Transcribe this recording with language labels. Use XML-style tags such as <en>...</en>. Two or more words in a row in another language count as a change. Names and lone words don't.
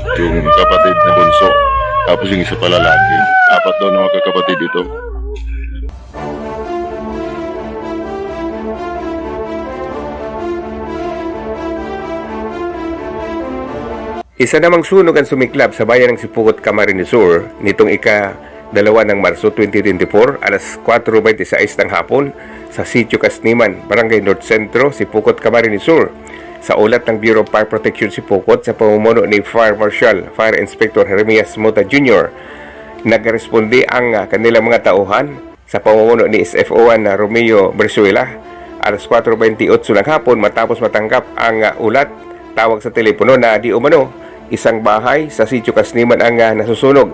<tl>Yung kapatid na bunso. Tapos yung isa pala lalaki. 4 daw na magkakapatid ito. Isa namang sunog ang sumiklab sa bayan ng Sipukot, Camarines Sur nitong ika-2 ng Marso 2024 alas 4:26 ng hapon sa Sitio Casniman, Barangay North Centro, Sipukot, Camarines Sur. Sa ulat ng Bureau of Fire Protection Sipukot sa pamumuno ni Fire Marshal Fire Inspector Jeremias Mota Jr., nagresponde ang kanilang mga tauhan sa pamumuno ni SFO1 na Romeo Bersuela alas 4:28 ng hapon matapos matanggap ang ulat tawag sa telepono na di umano isang bahay sa Sitio Kasniman ang nasusunog.</tl>